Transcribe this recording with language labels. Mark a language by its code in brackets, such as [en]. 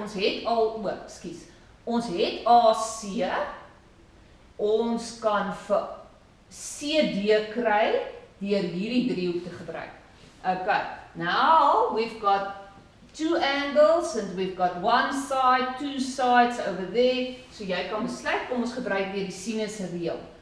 [af] Ons het al ons het AC. Ons kan vir CD kry deur hierdie driehoek te gebruik. [en] Okay, now we've got two angles and we've got one side, two sides over there. [af] So jy kan besluit, kom ons gebruik weer die sinus reël.